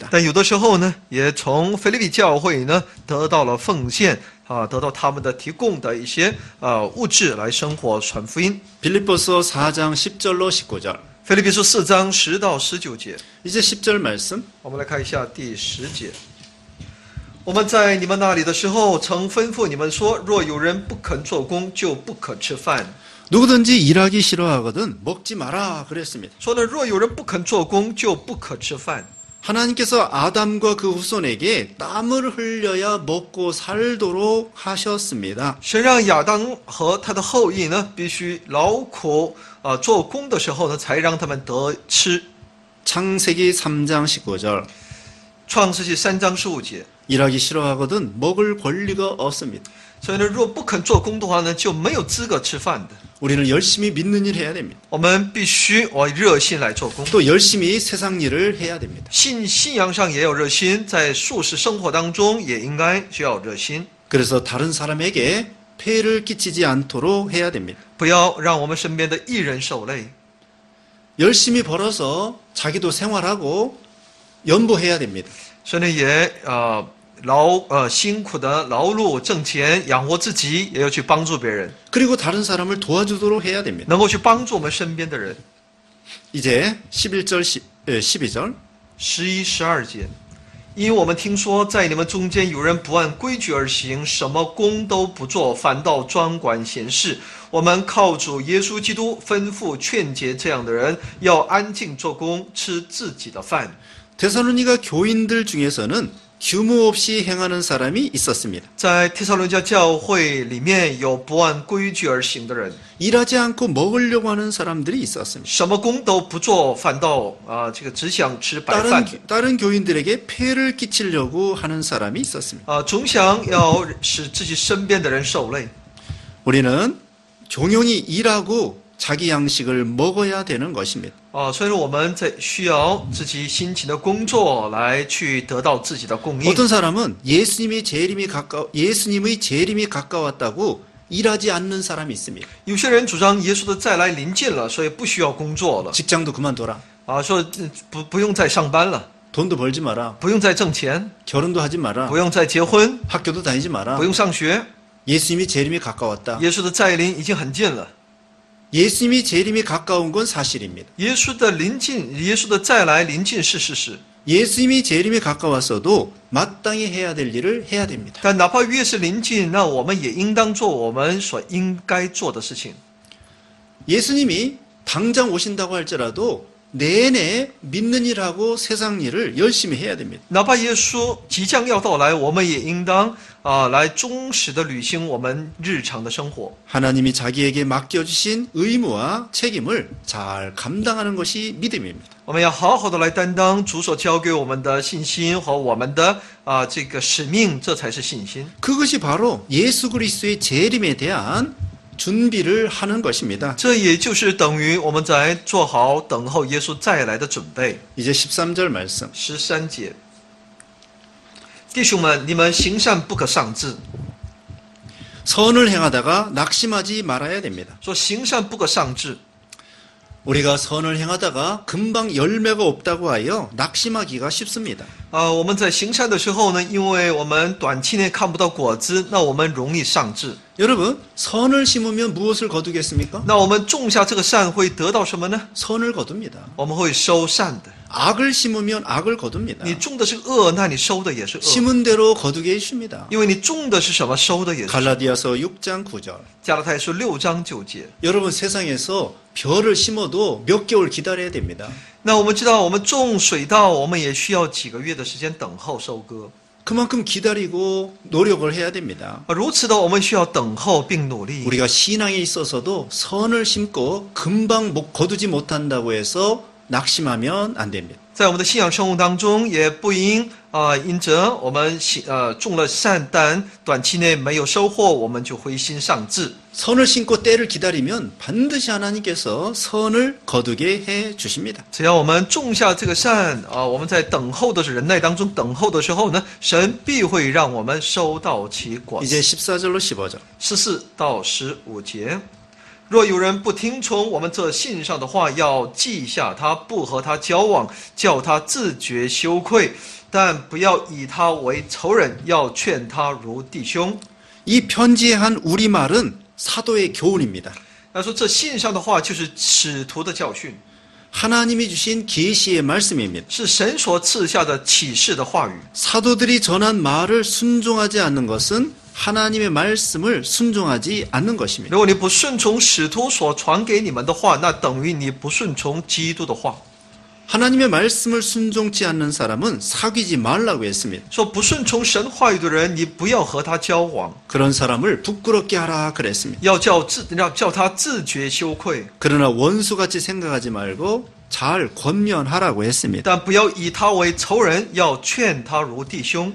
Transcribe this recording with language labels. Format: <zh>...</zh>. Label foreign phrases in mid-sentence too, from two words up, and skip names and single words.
<zh>但有的时候呢，也从腓立比教会呢得到了奉献得到他们的提供的一些物质来生活传福音。</zh> <ko>빌립보서 4장 10절로 19절.</ko> <zh>腓立比书4章10到19节，</zh> <ko>이제 10절 말씀.</ko> <zh>我们来看一下第10节。我们在你们那里的时候，曾吩咐你们说，若有人不肯做工，就不可吃饭。</zh> <ko>누구든지 일하기 싫어하거든 먹지 마라 그랬습니다.</ko> <zh>说呢，若有人不肯做工，就不可吃饭。</zh> <ko>하나님께서 아담과 그 후손에게 땀을 흘려야 먹고 살도록 하셨습니다.</ko> <zh>神让亚当和他的后裔呢，必须劳苦做工的时候呢，才让他们得吃。</zh> <ko>창세기 3장 19절.</ko> <zh>创世纪3章15节。</zh> <ko>일하기 싫어하거든 먹을 권리가 없습니다.</ko> <zh>所以呢，若不肯做工的话呢，就没有资格吃饭的。</zh> <ko>우리는 열심히 믿는 일 해야 됩니다.</ko> <zh>我们必须热心来做工，</zh> <ko>또 열심히 세상 일을 해야 됩니다.</ko> <zh>信仰上也有热心，在俗世生活当中也应该需要热心，</zh> <ko>그래서 다른 사람에게 폐해를 끼치지 않도록 해야 됩니다.</ko> <zh>不要让我们身边的艺人受累。</zh> <ko>열심히 벌어서 자기도 생활하고 연보해야 됩니다.</ko> <zh>所以呢，也辛苦的劳碌挣钱养活自己，也要去帮助别人，</zh> <ko>그리고 다른 사람을 도와주도록 해야 됩니다.</ko> <zh>能够去帮助我们身边的人。</zh> <ko>이제 11절 12절</ko> <zh>11、12 节，因为我们听说，在你们中间有人不按规矩而行，什么工都不做，反倒专管闲事。我们靠主耶稣基督吩咐劝诫这样的人，要安静做工，吃自己的饭。</zh> <ko>데살로니가 교인들 중에서는 규모 없이 행하는 사람이 있었습니다.</ko> <zh>在帖撒罗尼迦教会里面有不按规矩而行的人，</zh> <ko>일하지 않고 먹으려고 하는 사람들이 있었습니다.</ko> <zh>什么工都不做，反倒只想吃白饭。</zh> <ko>다른 교인들에게 폐해를 끼치려고 하는 사람이 있었습니다.</ko> <zh>总想要使自己身边的人受累。</zh> <ko>우리는 종용이 일하고 자기 양식을 먹어야 되는 것입니다.</ko> <zh>所以说我们需要自己辛勤的工作来去得到自己的供应。</zh> <ko>어떤 사람은 예수님의 재림이 가까웠다고 일하지 않는 사람이 있습니다.</ko> <zh>有些人主张耶稣的再来临近了，所以不需要工作了，</zh> <ko>직장도 그만둬라.</ko> <zh>说不用再上班了，</zh> <ko>돈도 벌지 마라.</ko> <zh>不用再挣钱，</zh> <ko>결혼도 하지 마라.</ko> <zh>不用再结婚，</zh> <ko>학교도 다니지 마라.</ko> <zh>不用上学。</zh> <ko>예수님이 재림이 가까웠다.</ko> <zh>耶稣的再临已经很近了，</zh> <ko>예수님이 재림이 가까운 건 사실입니다.</ko> <zh>耶稣的临近，耶稣的再来临近是事实。</zh> <ko>예수님이 재림이 가까웠어도 마땅히 해야 될 일을 해야 됩니다.</ko> <zh>但哪怕越是临近，那我们也应当做我们所应该做的事情。</zh> <ko>예수님이 당장 오신다고 할지라도 내내 믿는 일하고 세상 일을 열심히 해야 됩니다.</ko> <zh>哪怕耶稣即将要到来，我们也应当来忠实的履行我们日常的生活。</zh> <ko>하나님이 자기에게 맡겨주신 의무와 책임을 잘 감당하는 것이 믿음입니다.</ko> <zh>我们要好好的来担当主所交给我们的信心和我们的这个使命，这才是信心。</zh> <ko>그것이 바로 예수 그리스도의 재림에 대한 준비를 하는 것입니다.</ko> <zh>这也就是等于我们在做好等候耶稣再来的准备。</zh> <ko>이제 13절 말씀.</ko> <zh>13 节，弟兄们，你们行善不可丧志，</zh> <ko>선을 행하다가 낙심하지 말아야 됩니다.</ko> <zh>说行善不可丧志。</zh> <ko>우리가 선을 행하다가 금방 열매가 없다고 하여 낙심하기가 쉽습니다.</ko> <zh>我们在行善的时候呢，因为我们短期内看不到果子，那我们容易丧志。</zh> <ko>여러분, 선을 심으면 무엇을 거두겠습니까?</ko> <zh>那我们种下这个善会得到什么呢？</zh> <ko>선을 거둡니다.</ko> <zh>我们会收善的。</zh> <ko>악을 심으면 악을 거둡니다.</ko> <zh>你种的是恶，那你收的也是恶，</zh> <ko>심은 대로 거두게 해줍니다.</ko> <zh>因为你种的是什么，收的也是。</zh> <ko>갈라디아서 6장 9절.</ko> <zh>加拉太书6章9节。</zh> <ko>여러분, 세상에서 벼를 심어도 몇 개월 기다려야 됩니다.</ko> <zh>那我们知道，我们种水稻，我们也需要几个月的时间等候收割。</zh> <ko>그만큼 기다리고 노력을 해야 됩니다.</ko> <zh>如此的，我们需要等候并努力。</zh> <ko>우리가 신앙에 있어서도 선을 심고 금방 거두지 못한다고 해서 낙심하면 안 됩니다.</ko> <zh>在我们的信仰生活当中，也不应因着我们种了善，但短期内没有收获，我们就灰心丧志。</zh> <ko>선을 심고 때를 기다리면 반드시 하나님께서 선을 거두게 해 주십니다.</ko> <zh>只要我们种下这个善我们在等候的忍耐当中等候的时候呢，神必会让我们收到其果子。</zh> <ko>이제 14절로 15절.</ko> <zh>14 到15节。若有人不听从我们这信上的话，要记下他，不和他交往，叫他自觉羞愧，但不要以他为仇人，要劝他如弟兄。</zh> <ko>이 편지에 한 우리말은 사도의 교훈입니다.</ko> <zh>他说这信上的话就是使徒的教训，</zh> <ko>하나님이 주신 계시의 말씀입니다.</ko> <zh>是神所赐下的启示的话语。</zh> <ko>사도들이 전한 말을 순종하지 않는 것은 하나님의 말씀을 순종하지 않는 것입니다.</ko> <zh>如果你不顺从使徒所传给你们的话，那等于你不顺从基督的话。</zh> <ko>하나님의 말씀을 순종치 않는 사람은 사귀지 말라고 했습니다.</ko> <zh>说不顺从神话语的人，你不要和他交往，</zh> <ko>그런 사람을 부끄럽게 하라 그랬습니다.</ko> <zh>要叫他自觉羞愧，</zh> <ko>그러나 원수같이 생각하지 말고 잘 권면하라고 했습니다.</ko> <zh>但不要以他为仇人，要劝他如弟兄。</zh>